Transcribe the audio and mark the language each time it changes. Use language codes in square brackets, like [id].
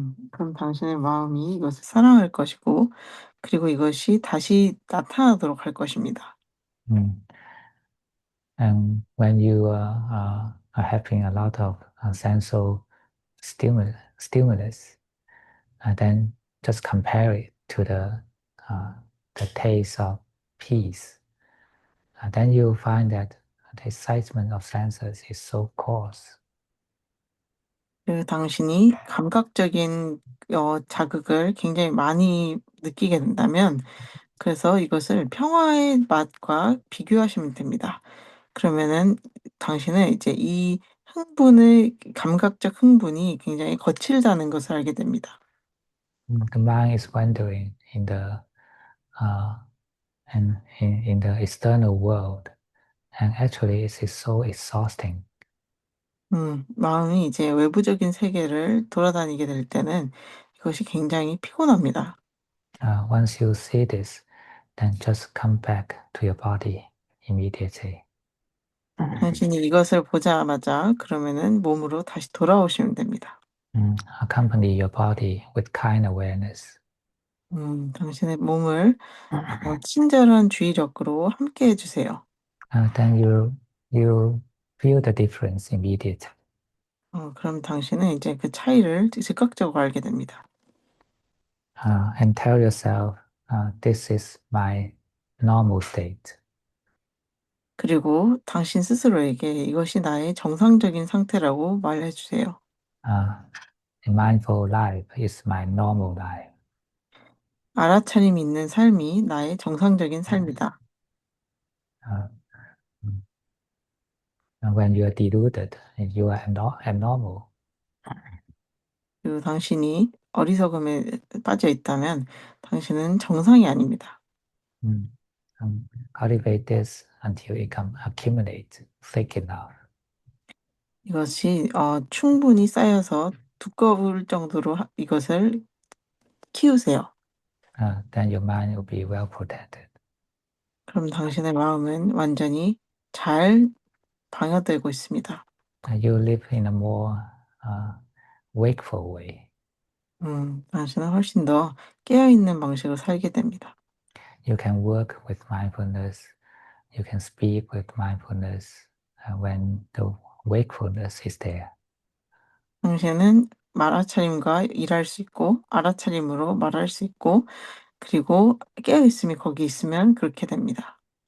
[ko] 그럼 당신의 마음이 이것을 사랑할 것이고, 그리고 이것이 다시 나타나도록 할 것입니다. Mm. [en] And when you are having a lot of sensual stimulus, then just compare it to the taste of peace. Then you find that the excitement of senses is so coarse. [ko] 그 당신이 감각적인 자극을 굉장히 많이 느끼게 된다면, 그래서 이것을 평화의 맛과 비교하시면 됩니다. 그러면은 당신은 이제 이 감각적 흥분이 굉장히 거칠다는 것을 알게 됩니다. [en] The mind is wandering in the uh, in the external world, and actually it is so exhausting. [ko] 마음이 이제 외부적인 세계를 돌아다니게 될 때는 이것이 굉장히 피곤합니다. [en] Once you see this, then just come back to your body immediately. [ko] 당신이 이것을 보자마자 그러면은 몸으로 다시 돌아오시면 됩니다. [en] Accompany your body with kind awareness. [ko] 당신의 몸을 친절한 주의력으로 함께 해주세요. [en] Then you feel the difference immediately. [ko] 그럼 당신은 이제 그 차이를 즉각적으로 알게 됩니다. [en] And tell yourself, this is my normal state. [ko] 그리고 당신 스스로에게 이것이 나의 정상적인 상태라고 말해주세요. [en] Uh, a mindful life is my normal life. [ko] 알아차림 있는 삶이 나의 정상적인 삶이다. [en] Uh, when you are deluded, you are abnormal. [ko] 그리고 당신이 어리석음에 빠져 있다면 당신은 정상이 아닙니다. Mm. [en] Cultivate this until it accumulates thick enough. [ko] 이것이 충분히 쌓여서 두꺼울 정도로 이것을 키우세요. [en] Then your mind will be well protected. [ko] 그럼 당신의 마음은 완전히 잘 방어되고 있습니다. [en] You live in a more uh, wakeful way. [ko] 당신은 훨씬 더 깨어있는 방식으로 살게 됩니다. [en] You can work with mindfulness. You can speak with mindfulness when the wakefulness is there. [ko] 당신은 알아차림과 일할 수 있고, 알아차림으로 말할 수 있고, 그리고 깨어있음이 거기 있으면 그렇게 됩니다.